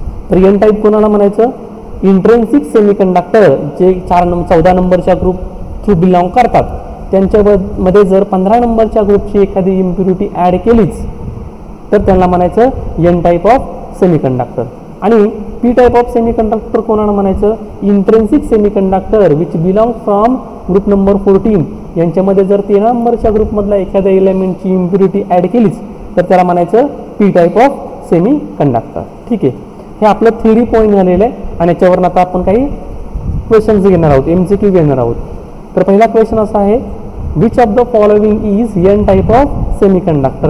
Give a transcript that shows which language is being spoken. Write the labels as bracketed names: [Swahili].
[Marathi] तर N type कोणाला म्हणायचं? इंट्रेन्सिक सेमी कंडक्टर जे 14 नंबरच्या ग्रुप थ्रू बिलॉंग करतात, त्यांच्यामध्ये जर 15 नंबरच्या ग्रुपची एखादी इम्प्युरिटी ॲड केलीच तर त्यांना म्हणायचं N type of semi conductor. आणि P type of semi conductor कोणाला म्हणायचं? [English] Intrinsic semiconductor which belong from group number 14. [Marathi] यांच्यामध्ये जर 13 नंबरच्या ग्रुपमधला एखाद्या एलिमेंटची इम्प्युरिटी ॲड केलीच तर त्याला म्हणायचं P type of semi conductor. ठीक आहे, हे आपलं थिअरी पॉईंट झालेलं आहे आणि याच्यावरून आता आपण काही क्वेश्चन्स घेणार आहोत, MCQ घेणार आहोत. तर पहिला क्वेश्चन असा आहे, [English] Which of the following is an type of semiconductor.